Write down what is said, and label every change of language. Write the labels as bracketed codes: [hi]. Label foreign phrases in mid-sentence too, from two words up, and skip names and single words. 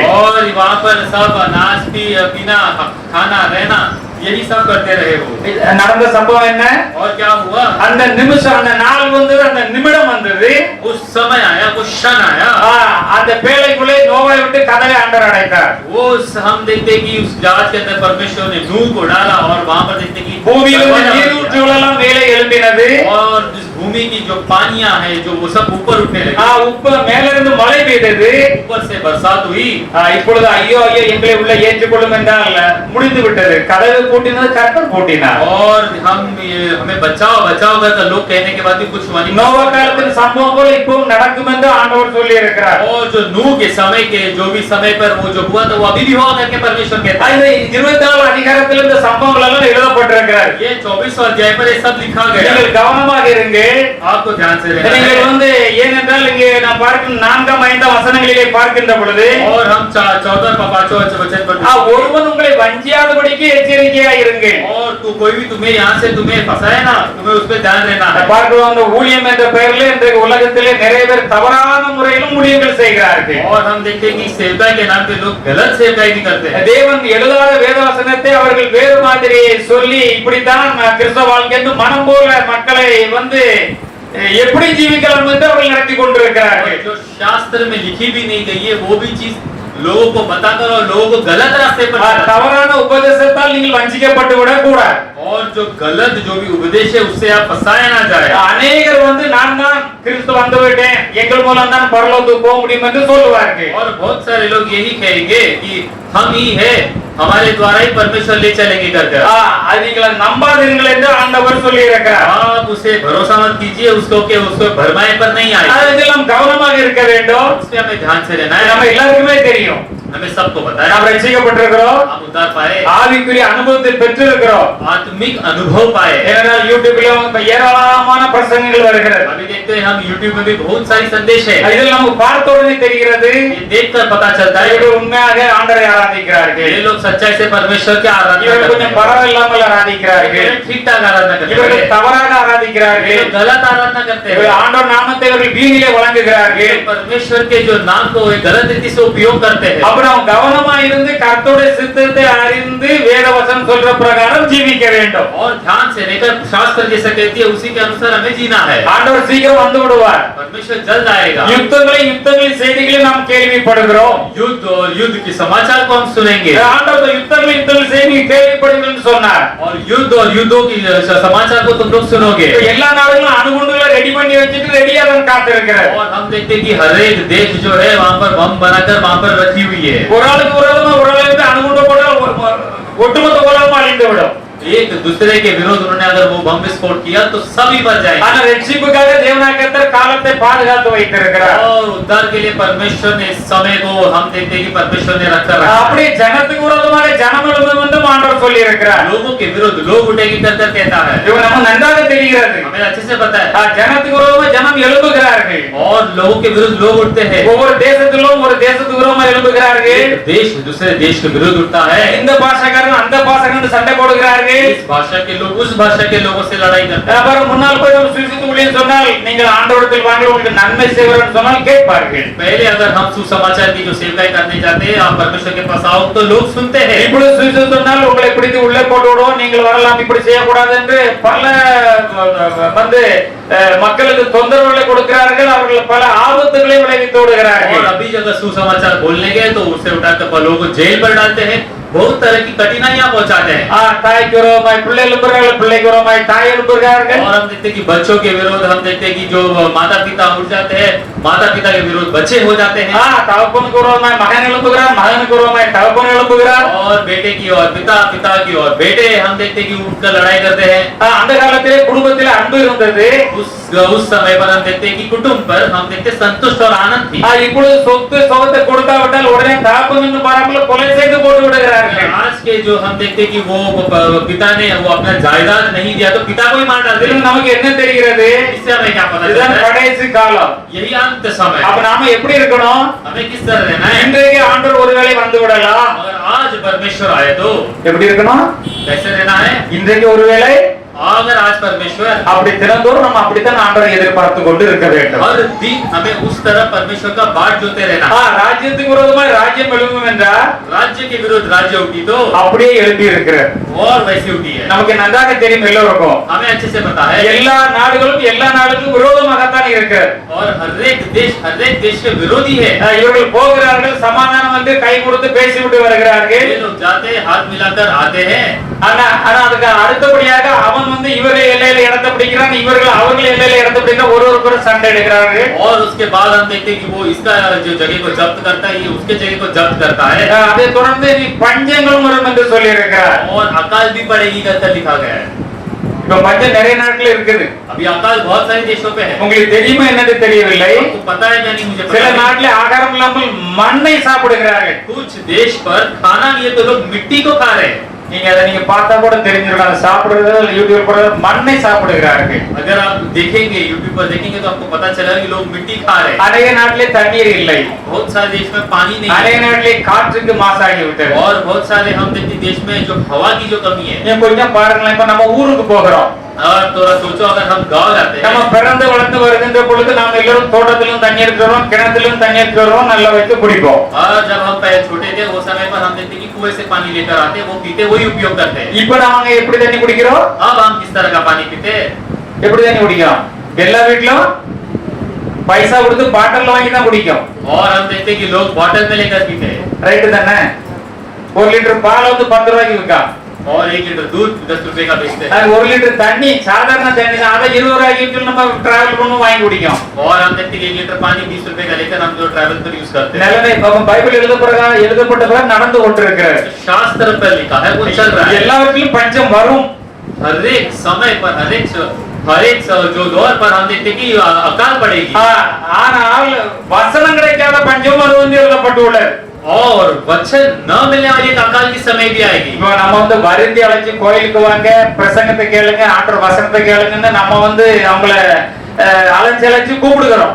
[hi] और वहाँ पर सब नाच पीना खाना रहना यही सब करते रहे वो। [ta] நடந்த சம்பவம் என்ன? [hi] और क्या हुआ? [ta] அந்த நிமிஷம், அந்த நாள் வந்தது, அந்த நிமிடம் வந்தது, [hi] उस समय आया, वो क्षण आया। [ta] அந்த பேழைக்குள்ளே நோவாவை விட்டு கதவை ஆண்டவர் அடைத்தார்। [hi] वो हम देखते कि उस जहाज के अंदर परमेश्वर ने नूह को डाला और वहाँ पर देखते कि [ta] பூமியிலிருந்து நீரூற்றுகள் எல்லாம் மேலே எழும்பினது। [hi] और जिस भूमि की जो पानियां है जो वो सब ऊपर उठने लगी। [ta] உப்பு மேல இருந்து மழை பெய்தது। [hi] ऊपर से बरसात हुई। [ta] இப்பொழுது ஐயோ ஐயோ எங்களை உள்ள ஏற்றுக்கொள்ளும் என்றால் முடிந்து விட்டது। கதவு பூட்டினது கர்த்தர் பூட்டினார்। [hi] और हमें बचाओ बचाओ कर लोग कहने के बाद भी कुछ हुआ नहीं। [ta] நோவா காலத்தின் சம்பவம் போல இப்பவும் நடக்கும் என்று ஆண்டவர் சொல்லி இருக்கிறார்। [hi] और जो नूह के समय के जो भी समय पर वो जो हुआ था वो अभी भी हुआ करके परमेश्वर कहता है। [ta] 24 அதிகாரத்தில் இந்த சம்பவங்கள் எல்லாம் எழுதப்பட்டிருக்கிறது। [hi] ये 24 अध्याय पर ये सब लिखा गया। [ta] நீங்கள் கவனமாக இருங்க। [hi] आपको ध्यान से रहना [ta] நீங்கள் [hi] है। [ta] வந்து ஏனென்றால் இங்கே நாம் பார்க்கும் 4-5 வசனங்களிலே பார்க்கின்ற பொழுது [hi] और हम 14 5 वचन पर [ta] ஒருவன் உங்களை வஞ்சியாதபடிக்கு எச்சரிக்கையாக இருங்க। [hi] और तू कोई भी तुम्हें यहाँ से तुम्हें फंसाए ना, तुम्हें उस पे ध्यान रहना है। [ta] பார்க்கிறோம் அந்த ஊழியம் என்ற பெயரில் இன்றைக்கு உலகத்திலே நிறைய பேர் தவறான முறையிலும் ஊழியங்கள் செய்கிறார்கள்। [hi] और हम देखते हैं कि सेवकाई के नाम पे लोग गलत सेवकाई भी करते हैं। [ta] தேவன் எழுதாத வேதவசனத்தை அவர்கள் வேறு மாதிரி சொல்லி இப்படித்தான் கிறிஸ்தவ வாழ்க்கை என்று மனம் போல மக்களை வந்து எப்படி ஜீவிக்கலாம் என்று அவர்கள் நடத்தி கொண்டிருக்கிறார்கள்। [hi] जो शास्त्र में लिखी भी नहीं गई है वो भी चीज लोगों को बताकर और लोगों को गलत रास्ते पर [ta] தவறான உபதேசத்தால் நீங்கள் வஞ்சிக்கப்பட்டு விடக் கூடாது। [hi] और जो गलत जो भी उपदेश है उससे आप फंसाया ना जाए। [ta] அநேகர் வந்து நான் தான் கிறிஸ்து வந்து விட்டேன், எங்கள் மூலம் தான் பரலோகத்துக்கு போக முடியும் என்று சொல்லுவார்கள்। [hi] और बहुत सारे लोग यही कहेंगे कि हम ही है, हमारे द्वारा ही परमेश्वर ले चलेंगे करके। [ta] அது நீங்கள் நம்பாதீர்கள் என்று ஆண்டவர் சொல்லி இருக்கிறார்। [hi] आप उसे भरोसा मत कीजिए, उसको भरमाए पर नहीं आए। [ta] அதில் நாம் கவனமாக இருக்க வேண்டும்। [hi] इसमें हमें ध्यान से रहना [ta] நம்ம [hi] है। [ta] எல்லாருக்குமே தெரியும், [hi] हमें सबको पता है [ta] நாம் ரட்சிக்கப்பட்டிருக்கிறோம், [hi] हम उद्धार पाए, [ta] ஆவிக்குரிய அனுபவத்தை பெற்றிருக்கிறோம்। [hi] आत्मिक अनुभव पाए। [ta] ஏனென்றால் யூடியூப்ல ஏராளமான பிரசங்கங்கள் வருகிறது। [hi] अभी देखते हैं हम YouTube में भी बहुत सारी संदेश है। [ta] இதில் நமக்கு பார்த்த உடனே தெரிகிறது [hi] ये देखकर पता चलता है [ta] இவர்கள் உண்மையாக ஆண்டவரை ஆராதிக்கிறார்கள், [hi] ये लोग सच्चाई से परमेश्वर की आराधना [ta] இவர்கள் [hi] करते [ta] கொஞ்சம் [hi] हैं, [ta] பரவாயில்லாமல் ஆராதிக்கிறார்கள், [hi] ठीक ठाक आराधना करते [ta] இவர்கள் [hi] हैं, [ta] தவறாக [hi] ये [ta] ஆராதிக்கிறார்கள், [hi] लोग गलत आराधना करते [ta] இவர்கள் [hi] हैं। [ta] ஆண்டவர் நாமத்தை இவர்கள் வீணிலே வழங்குகிறார்கள்। [hi] परमेश्वर के जो नाम को वे गलत रीति से उपयोग करते हैं। [ta] அப்ப நாம் கவனமா இருந்து கர்த்தருடைய சித்தத்தை அறிந்து வேதவசனம் சொல்ற பிரகாரம் ஜீவிக்க வேண்டும்। [hi] और ध्यान से लेकर शास्त्र जैसा कहती है उसी के अनुसार हमें जीना है। [ta] ஆண்டவர் சீக்கிரம் வந்து விடுவார்। [hi] परमेश्वर जल्द आएगा। [ta] யுத்தங்களின் செய்திகளை நாம் கேள்விப்படுகிறோம்। [hi] युद्ध और युद्ध के समाचार को हम सुनेंगे। [ta] ஆண்டவர் யுத்தங்களின் செய்திகளை கேள்விப்படுங்கள் என்று சொன்னார்। [hi] और युद्ध और युद्धों की समाचार को तुम लोग सुनोगे। [ta] எல்லா நாடுகளும் அணுகுண்டுகளை ரெடி பண்ணி வச்சிட்டு ரெடியா தான் காத்திருக்கிறது। [hi] और हम देखते हैं कि हर एक देश जो है वहाँ पर बम बनाकर वहाँ पर रखी हुई है। [ta] ஒரு ஆளுக்கு ஒரு ஆளுமா ஒரு ஆளுக்கு அணுகுண்டு போட்டா ஒட்டுமொத்த உலகம் அழிந்து விடும்। [hi] एक दूसरे के विरोध उन्होंने अगर वो बम विस्फोट किया तो सभी मर जाएंगे। [ta] ஆனா ரட்சிப்புக்காக தேவனாய் கர்த்தர் காலத்தை பாதுகாத்து வைத்திருக்கிறார். [hi] और उद्धार के लिए परमेश्वर ने इस समय को हम देखते हैं कि परमेश्वर ने रखा [ta] அப்படி ஜனத்துக்கு விரோதமாக ஜனம் எழும்பும் என்று ஆண்டவர் சொல்லி இருக்கிறார். [hi] लोगों के विरुद्ध लोग उठेंगे कर कहता है। [ta] இது நமக்கு நன்றாக தெரிகிறது. [hi] हमें अच्छे से पता है। [ta] ஜனத்துக்கு விரோதமாக ஜனம் எழும்புகிறார்கள். [hi] और लोगों के विरुद्ध लोग उठते हैं। [ta] ஒவ்வொரு தேசத்திலும் ஒரு தேசத்துக்கு விரோதமாக எழும்புகிறார்கள். [hi] एक देश दूसरे देश के विरुद्ध उठता है। [ta] இந்த பாஷாக்காரன் அந்த பாஷாக்காரன் சண்டை போடுகிறார்கள். [hi] इस भाषा के लोग उस भाषा के लोगों से लड़ाई करते हैं। [ta] அப்புறம் முன்னால் போய் ஒரு சுவிசேஷத்தை ஊழியம் சொன்னால் நீங்கள் ஆண்டவரிடத்தில் வாங்க உங்களுக்கு நன்மை செய்வார்னு சொன்னால் கேட்பார்கள். [hi] पहले अगर हम सुसमाचार की जो सेवकाई करने जाते हैं आप परमेश्वर के पास आओ तो लोग सुनते हैं। [ta] இப்பொழுது சுவிசேஷம் சொன்னால் உங்களை பிடித்து உள்ளே போட்டு விடுவோம், நீங்கள் வரலாம், இப்படி செய்யக்கூடாது என்று பல வந்து மக்களுக்கு தொந்தரவுகளை கொடுக்கிறார்கள். அவர்கள் பல ஆபத்துகளை விளைவித்து விடுகிறார்கள். [hi] और अभी अगर सुसमाचार बोलने गए तो उससे उठाकर लोगों को जेल पर डालते हैं, बहुत तरह की कठिनाइयां पहुंचाते हैं। [ta] தாய்க்கு விரோதமாய் பிள்ளை எழுப்புகிறார்கள், பிள்ளைக்கு விரோதமாய் தாய் எழுப்புகிறார்கள். [hi] और हम देखते हैं कि बच्चों के विरोध, हम देखते हैं कि जो माता पिता उठ जाते हैं, माता पिता के विरोध बच्चे हो जाते हैं। [ta] தகப்பனுக்கு விரோதமாய் மகன் எழுப்புகிறார், மகனுக்கு விரோதமாய் தகப்பன் எழுப்புகிறார். [hi] और बेटे की और पिता, पिता की और बेटे हम देखते हैं कि उठकर लड़ाई करते हैं। [ta] அந்த காலத்திலே குடும்பத்திலே அன்பு இருந்தது. [hi] उस समय पर हम देखते हैं कि कुटुंब पर हम देखते हैं संतुष्ट और आनंद थी। [ta] இப்பொழுது சொத்து சுகத்தை கொடுக்காவிட்டால் உடனே தகப்பன் என்று பாராமல் கொலை செய்து போட்டு விடுகிறார்கள். [hi] आज के जो हम देखते हैं कि वो पिता ने वो अपना जायदाद नहीं दिया तो पिता को ही मार डालते हैं। [ta] நமக்கு என்ன தெரிகிறது? [hi] इससे हमें क्या पता [ta] இதுதான் [hi] चलता है? [ta] கடைசி காலம். [hi] यही अंत समय। [ta] அப்ப நாம எப்படி இருக்கணும்? [hi] हमें किस तरह रहना है? [ta] இன்றைக்கு ஆண்டவர் ஒருவேளை வந்து விடலாம். [hi] अगर आज परमेश्वर आए तो [ta] எப்படி இருக்கணும்? [hi] कैसे रहना है? [ta] இன்றைக்கு ஒருவேளை [hi] अगर आज परमेश्वर [ta] அப்படி தினந்தோறும் நம்ம அப்படித்தான் ஆண்டவரை எதிர்பார்த்து கொண்டு இருக்க வேண்டும். [hi] हर दिन हमें उस तरह परमेश्वर का बाट जोते रहना है। [ta] ராஜ்யத்துக்கு விரோதமாய் ராஜ்யம் எழும்பும் என்றால் [hi] राज्य के विरुद्ध राज्य उठी तो [ta] அப்படியே எழுப்பி இருக்கிறார். [hi] और वैसी उठी है। [ta] நமக்கு நன்றாக தெரியும் எல்லோருக்கும். [hi] हमें अच्छे से पता है। [ta] எல்லா நாடுகளும் எல்லா நாடுகளுக்கும் விரோதமாகத்தான் இருக்கிறது. [hi] और हर एक देश के विरोधी है। [ta] இவர்கள் போகிறார்கள், சமாதானம் வந்து கை கொடுத்து பேசிவிட்டு வருகிறார்கள். [hi] ये लोग जाते हाथ मिलाकर आते हैं। [ta] ஆனா அதுக்கு அடுத்தபடியாக அவன் வந்து இவர்கள் எல்லையில இடத்தை பிடிக்கிறான், இவர்கள் அவர்கள் எல்லையில இடத்தை பிடிக்கிறான், ஒருவருக்கொரு சண்டை எடுக்கிறார்கள். [hi] और उसके बाद हम देखते हैं कि वो इसका जो जगह को जब्त करता है, ये उसके जगह को जब्त करता है। [ta] அதை தொடர்ந்து நீ பஞ்சங்களும் வரும் என்று சொல்லி இருக்கிறார். [hi] और अकाल भी पड़ेगी करके लिखा गया है। [ta] இப்ப பஞ்சம் நிறைய நாட்கள் இருக்குது. [hi] अभी अकाल बहुत सारे देशों पे है। [ta] உங்களுக்கு தெரியுமா என்னது தெரியவில்லை? [hi] आपको पता है क्या नहीं मुझे [ta] சில [hi] पता है। [ta] நாட்டில் ஆகாரம் இல்லாமல் மண்ணை சாப்பிடுகிறார்கள். [hi] कुछ देश पर खाना नहीं है तो लोग मिट्टी को खा रहे हैं। [ta] நீங்க அதை நீங்க பார்த்தா கூட தெரிஞ்சிருக்கும். அதை சாப்பிடுறது யூடியூப் போடுறது மண்ணை சாப்பிடுகிறார்கள். [hi] अगर आप देखेंगे यूट्यूब पर देखेंगे तो आपको पता चलेगा कि लोग मिट्टी खा रहे हैं। [ta] அநேக நாட்டிலே தண்ணீர் இல்லை. [hi] बहुत सारे देश में पानी नहीं [ta] அநேக [hi] है। [ta] நாட்டிலே காற்றுக்கு மாசாகி விட்டது. [hi] और बहुत सारे हम देखते हैं देश में जो हवा की जो कमी है। [ta] நீங்க கொஞ்சம் பாருங்களேன். இப்ப நம்ம ஊருக்கு போகிறோம். [hi] और थोड़ा सोचो अगर हम गाँव जाते [ta] நம்ம [hi] हैं, [ta] பிறந்து வளர்ந்து வருகின்ற பொழுது நாம் எல்லாரும் தோட்டத்திலும் தண்ணி எடுத்து வருவோம், கிணத்திலும் தண்ணி எடுத்து வருவோம், நல்லா வைத்து குடிப்போம். [hi] और जब हम पहले छोटे थे वो समय पर हम देखते हैं कि कुएं से पानी लेकर आते, वो पीते, वही उपयोग करते हैं। [ta] இப்ப நாங்க எப்படி தண்ணி குடிக்கிறோம்? [hi] अब हम किस तरह का पानी पीते हैं? [ta] எப்படி தண்ணி குடிக்கிறோம்? எல்லா வீட்லயும் பைசா கொடுத்து பாட்டில் வாங்கி தான் குடிக்கும். [hi] और हम देखते हैं कि लोग बॉटल में लेकर पीते हैं। [ta] ரைட்டு தானே? 1 லிட்டர் பால் வந்து 10 ரூபாய்க்கு விற்கா. [hi] और 1 लीटर दूध 10 रुपए का बेचते हैं। [ta] 1 லிட்டர் தண்ணி சாதாரண தண்ணி தான், அதை 20 ரூபாய்க்கு விற்று நம்ம டிராவல் பண்ணுவோம், வாங்கி குடிக்கும். [hi] और हम देखते हैं कि 1 लीटर पानी 20 रुपए का लेकर हम जो ट्रैवल पर यूज करते हैं। [ta] நிலைமை பைபிள் எழுதப்பட்ட பிறகு நடந்து கொண்டிருக்கிறது. [hi] शास्त्र पर लिखा है वो चल रहा है। [ta] எல்லாவற்றிலும் பஞ்சம் வரும். [hi] हर एक समय पर हर एक जो दौर पर हम देखते हैं कि अकाल पड़ेगी। [ta] ஆனால் வசனம் கிடைக்காத பஞ்சம் அது வந்து எழுதப்பட்டுள்ளது. [hi] और वचन न मिलने वाली एक अकाल की समय भी आएगी। [ta] இப்போ நம்ம வந்து வருந்தி அழைச்சு கோயிலுக்கு வாங்க, பிரசங்கத்தை கேளுங்க, ஆண்டவர் வசனத்தை கேளுங்கன்னு நம்ம வந்து அவங்கள அழைச்சு கூப்பிடுகிறோம்.